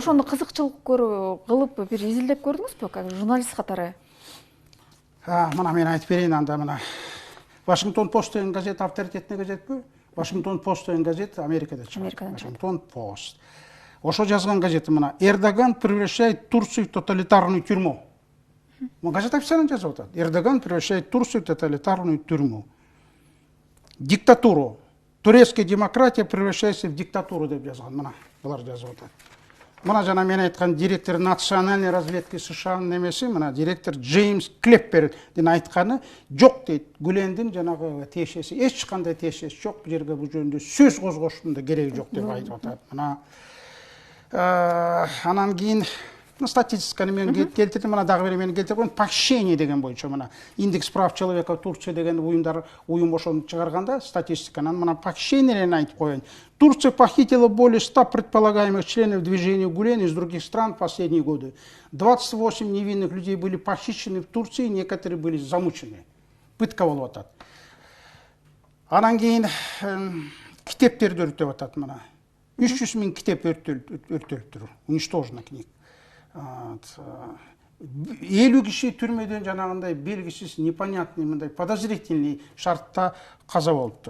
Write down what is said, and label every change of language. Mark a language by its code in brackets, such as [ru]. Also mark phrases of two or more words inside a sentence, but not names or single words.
[ky] Ошону кызыкчылык кылып бир изилдеп көрдүңүзбү, [ru] как журналист [ky] катары? Мына мен айтып берейин анда, мына Вашингтон Пост деген газет авторитетный газетпи? Вашингтон Пост деген газет Америкада чыгат. Вашингтон Пост. Ошо жазган газети мына: [ru] Эрдоган превращает Турцию в тоталитарную тюрьму. [ky] Газет официально жазып атат. [ru] Эрдоган превращает Турцию в тоталитарную тюрьму. Диктатуру. Турецкая демократия превращается в диктатуру [ky] деп жазган. Мына булар жазып атат. Мына жана мен айткан [ru] директор национальной разведки США- [ky] нын немеси, мына директор Джеймс Клеппердин айтканы жок дейт. Гүлендин жанагы тиешеси, эч кандай тиешеси жок, бул жерге бул жөнүндө сөз козгоштун да кереги жок деп айтып атат. Мына анан кийин статистиканы мен келтирдим, мына дагы бир мен келтирип коеюн. Похищение деген боюнча мына индекс прав человека Турция деген уюм ошону чыгарганда статистиканы мына похищениелерин айтып коеюн. [ru] Турция похитила более 100 предполагаемых членов движения Гүлен из других стран в последние годы. 28 невинных людей были похищены в Турции, некоторые были замучены. [ky] Пытка болуп атат. Анан кийин китептерди өртөп атат мына. 300 000 китеп өртөлүптүр. [ru] Уничтожена книга. [ky] 50 киши түрмөдөн жанагындай белгисиз, непонятный, мындай подозрительный шартта каза болуптур.